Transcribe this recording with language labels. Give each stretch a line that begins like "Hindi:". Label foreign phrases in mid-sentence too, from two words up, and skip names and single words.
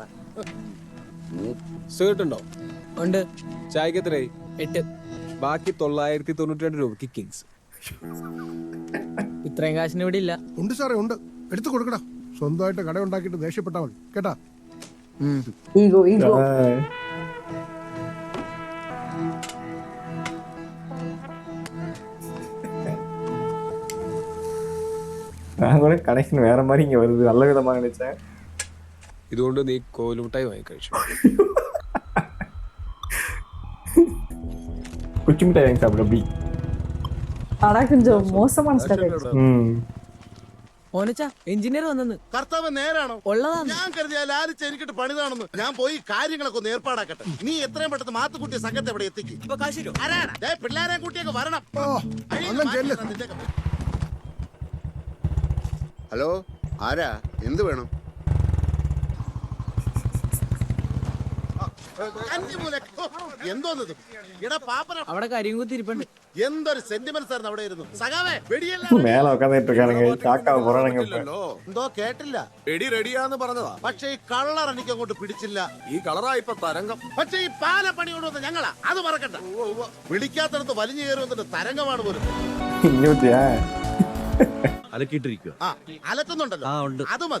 Malayalam: സിഗരറ്റ് ഉണ്ടോ? ഉണ്ട്. ചായക്ക് എത്രയായി? 8. ബാക്കി 992 രൂപയ്ക്ക് കിങ്സ്. ഇത്രയും കാശിന് ഇവിടെ ഇല്ല. ഉണ്ട് സാറേ, ഉണ്ട്. എടുത്തു കൊടുക്കടാ. സ്വന്തമായിട്ട് കട ഉണ്ടാക്കിയിട്ട് ദേഷ്യപ്പെട്ടാ മതി കേട്ടാ.
English: ego ego.
Tamil: நான் கூட கனெக்ஷன் வேற மாதிரி இங்க வருது, நல்ல விதமா நினைச்சேன்.
Malayalam: ഇതുകൊണ്ട് നീ കോലുമുട്ടായി വാങ്ങി കഴിച്ചു.
Tamil: குச்சி மிட்டாய் வாங்கி சாப்பிடு அப்படி. ஆனா கொஞ்சம் மோசமான ஸ்டார்ட்.
Malayalam: ഓനച്ചാ എഞ്ചിനീയർ വന്നെന്ന്. കർത്താവ് നേരാണോ? ഉള്ളതാണ്. ഞാൻ കരുതിയ ലാലിച്ച് എനിക്കിട്ട് പണിതാണെന്ന്. ഞാൻ പോയി കാര്യങ്ങളൊക്കെ ഒന്ന് ഏർപ്പാടാക്കട്ടെ. നീ എത്രയും പെട്ടെന്ന് മാത്തുക്കുട്ടിയെ സംഘത്തെ ഇവിടെ എത്തിക്കും. പിള്ളേരെ കുട്ടിയൊക്കെ വരണം. ഹലോ, ആരാ? എന്ത് വേണം? എന്തോന്നത്? അവിടെ കരിയും കുത്തിരിപ്പുണ്ട്. എന്തൊരു സെന്റിമെന്റ്സ് ആയിരുന്നു അവിടെ ഇരുന്നു. സഖാവേ,
Tamil: மேல உட்காந்துட்டு இருக்கானுங்க, காக்காவை போறானுங்க.
Malayalam: എന്തോ കേട്ടില്ല. വെടി റെഡിയാന്ന് പറഞ്ഞതാ, പക്ഷെ ഈ കളർ എനിക്ക് അങ്ങോട്ട് പിടിച്ചില്ല. ഈ കളറാ ഇപ്പൊ തരംഗം. പക്ഷെ ഈ പാല പണി കൊണ്ടുവന്ന ഞങ്ങളാ, അത് മറക്കണ്ട. വിളിക്കാത്തടത്ത് വലിഞ്ഞു കയറി വന്നിട്ട് തരംഗമാണ് പോലും. അലക്കിട്ടിരിക്കുക. അലക്കുന്നുണ്ടല്ലോ, അത് മതി.